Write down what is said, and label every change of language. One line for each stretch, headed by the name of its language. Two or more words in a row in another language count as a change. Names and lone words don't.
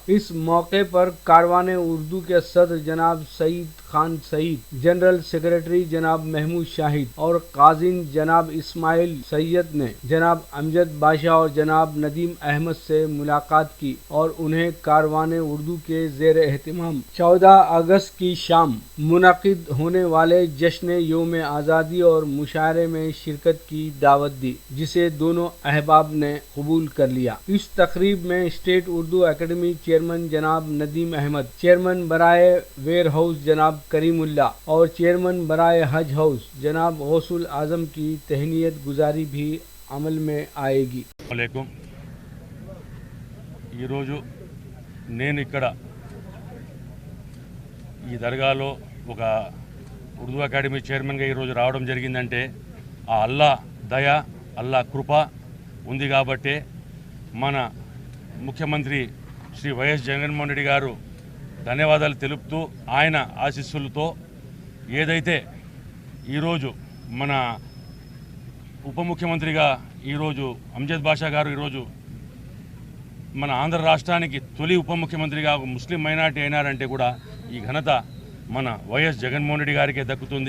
Urdu: اس موقع پر کاروان اردو کے صدر جناب سعید خان سعید، جنرل سیکریٹری جناب محمود شاہد اور قازین جناب اسماعیل سید نے جناب امجد باشا اور جناب ندیم احمد سے ملاقات کی اور انہیں کاروان اردو کے زیر اہتمام 14 اگست کی شام منعقد ہونے والے جشن یوم آزادی اور مشاعرے میں شرکت کی دعوت دی، جسے دونوں احباب نے قبول کر لیا۔ اس تقریب میں اسٹیٹ اردو اکیڈمی چیئرمین جناب ندیم احمد، چیئرمین برائے ویئر ہاؤس جناب کریم اللہ اور چیئرمین برائے حج ہاؤس جناب غوث الاعظم کی تہنیت گزاری بھی عمل میں آئے گی۔
Telugu: అలైకుం ఈరోజు నేను ఇక్కడ ఈ దర్గాలో ఒక ఉర్దూ
English: academy chairman
Telugu: ఈరోజు రావడం జరిగిందంటే ఆ అల్లా దయ, అల్లా కృప ఉంది కాబట్టే మన ముఖ్యమంత్రి శ్రీ వైఎస్ జగన్మోహన్ రెడ్డి గారు ధన్యవాదాలు తెలుపుతూ ఆయన ఆశీస్సులతో ఏదైతే ఈరోజు మన ఉప ముఖ్యమంత్రిగా ఈరోజు అమ్జద్ బాషా గారు ఈరోజు మన ఆంధ్ర రాష్ట్రానికి తొలి ఉప ముఖ్యమంత్రిగా ఒక
English: Muslim minority
Telugu: అయినారంటే కూడా ఈ ఘనత మన వైఎస్ జగన్మోహన్ రెడ్డి గారికే దక్కుతుంది।